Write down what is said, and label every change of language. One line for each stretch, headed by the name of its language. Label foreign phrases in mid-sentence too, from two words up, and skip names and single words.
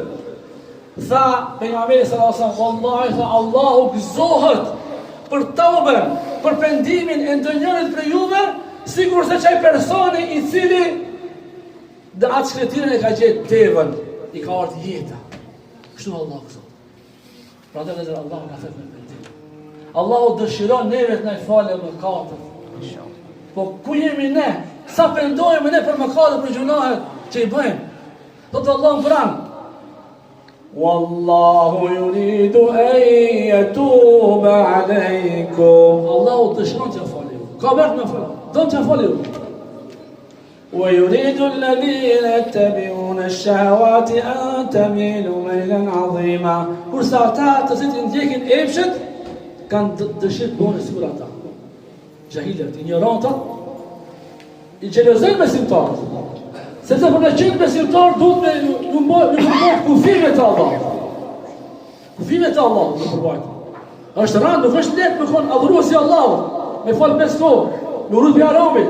Albanian: Tha pejgamberi
Arabic: صلى الله عليه وسلم,
Albanian: wallahi tha Allahu gëzohet për tauben, për pendimin e ndonjërit prej juve, sikur se çaj personi i cili dhe atë shkretirin e ka gjetë devën, i ka ardhur jeta. Kështu Allahu gëzohet. Prandaj edhe Allahu na thot me pendim. Allahu dëshiron neve të na falë mëkatet. Inshallah. Po ku jemi ne? Sa pendojmë ne për mëkatet, për gjunahet që i bëjmë? Thotë Allahu pranë.
Arabic: والله يريد أن يتوب عليكم.
Albanian: Allahu dëshiron të falë. Ka bërë me falë. Do të falë.
Arabic: ويريد الذين يتبعون الشهوات أن تميلوا ميلا عظيما.
Albanian: Kurse ata të cilët ndjekin epshet kanë dëshirë të bëhen sikur ata. Jahilët, ignorantët, i xhelozojnë besimtarët. Sepse për të qenë besimtar duhet me bëhet kufime të Allahut. Kufime të Allahut në përbajtë. Është rënd, nuk është lehtë me kon adhuruesi i Allahut, me fal pesë kohë, me urrë haramit.